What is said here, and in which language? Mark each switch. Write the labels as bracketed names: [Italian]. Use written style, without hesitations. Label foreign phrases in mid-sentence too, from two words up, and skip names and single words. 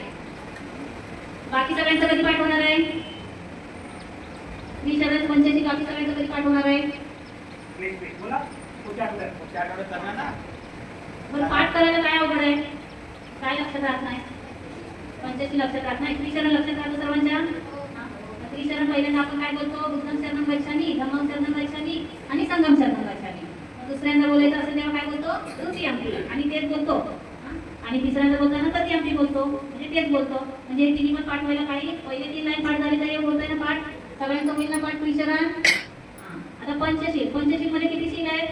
[Marathi] बाकी सगळ्यांचा कधी पाठ होणार आहे? त्रिशरण पंचशील बाकी सगळ्यांचा कधी पाठ होणार आहे? बरं, पाठ करायला काय अवघड आहे? काय लक्षात राहत नाही? पंचशील लक्षात राहत नाही, त्रिशरण लक्षात राहतं सर्वांच्या? त्रिशरण पहिल्यांदा आपण काय बोलतो? [Pali] बुद्धं शरणं गच्छामि, धम्मं शरणं गच्छामि आणि संघं शरणं गच्छामि. [Marathi] दुसऱ्यांदा बोलायचं असेल तेव्हा काय बोलतो? द्वितीयम्पि, आणि तेच बोलतो. आणि तिसऱ्यांदा बोलताना तृतीयम्पि बोलतो, म्हणजे तेच बोलतो. म्हणजे तिन्ही पण पाठ व्हायला काही पहिले 3 लाईन पाठ झाली तरी बोलतोय ना पाठ. सगळ्यांचं होईल ना पाठ त्रिशरण? आता पंचशील मध्ये किती शील आहेत?